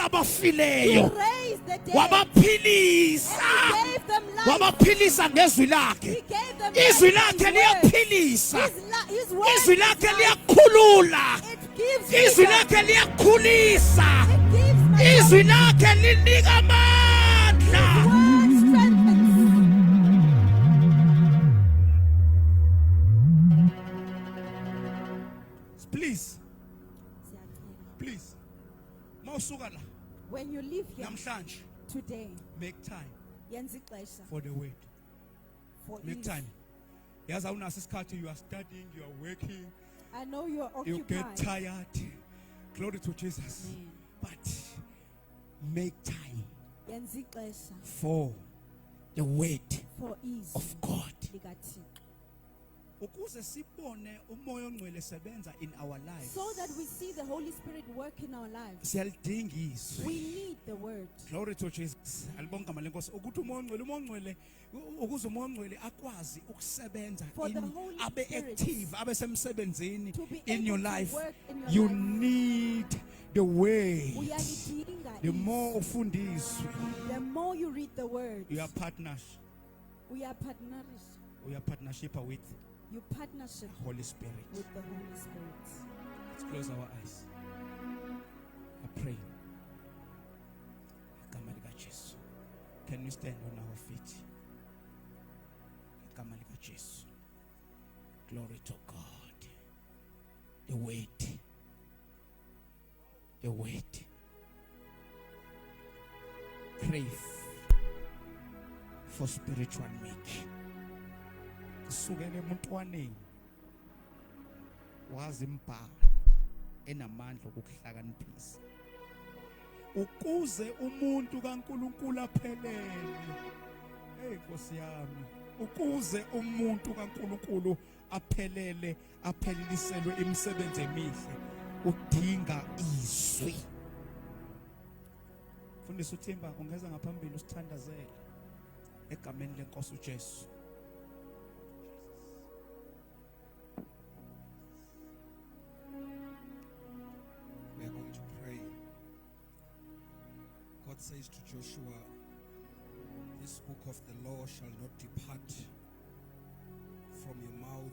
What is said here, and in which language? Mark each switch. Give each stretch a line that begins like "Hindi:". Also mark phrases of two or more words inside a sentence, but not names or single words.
Xhosa: abafileyo
English: raise the dead.
Xhosa: wabaphilisa
English: And he gave them life.
Xhosa: wabaphilisa ngezwi lakhe
English: He gave them
Xhosa: izwi
English: life.
Xhosa: lakhe
English: His
Xhosa: liyaphilisa
English: His word
Xhosa: izwi
English: is
Xhosa: lakhe
English: life.
Xhosa: liyakhulula
English: It gives
Xhosa: izwi
English: freedom.
Xhosa: lakhe liyakhulisa
English: It gives my
Xhosa: izwi lakhe linika amandla
English: word strengthens.
Xhosa: please mawusuka la
English: When you live here
Xhosa: namhlanje
English: today, make time
Xhosa: yenza ixesha
English: for the word for make it. time
Xhosa: yazi awunaso isikhathi
English: you are studying you are working I know you are you get occupied. tired glory to Jesus but make time
Xhosa: Yenza ixesha
English: for the word for izwi of God
Xhosa: likaThixo. ukuze sibone umoya ongcwele sebenza
English: in our lives. So that we see the Holy Spirit work in our lives. Siyalidinga izwi. We need the word. Glory to Jesus.
Zulu: Alibonga igama lenkosi ukuthi umoya ongcwele ukuze umoya ongcwele akwazi ukusebenza
English: For the Holy
Zulu: abe
English: Spirit
Zulu: active abe semsebenzini
English: to be in able your to life. work in your You life. need the word.
Zulu: Uyalidinga
English: The
Zulu: izwi. more ufundiswe,
English: The more you read the word, you are partners. we are partners. We are partnership with You partnership Holy Spirit. with the Holy Spirit. Let's close our eyes. I pray.
Zulu: Igama lika Jesu.
English: Can we stand on our feet?
Zulu: Igama lika Jesu.
English: Glory to God. The weight. The weight. Crave for spiritual meat.
Zulu: Kusukela emuntwaneni wazi imbhalo enamandla okuhlakaniphisa ukuze umuntu kaNkulunkulu aphelele. Hey Nkosi yami, ukuze umuntu kaNkulunkulu aphelele, apheleliselwe imisebenzi emihle, udinga izwi. Mfundisi uThemba ungeza ngaphambili usithandazele egameni lenkosi uJesu.
English: We are going to pray. God says to Joshua, this book of the law shall not depart from your mouth.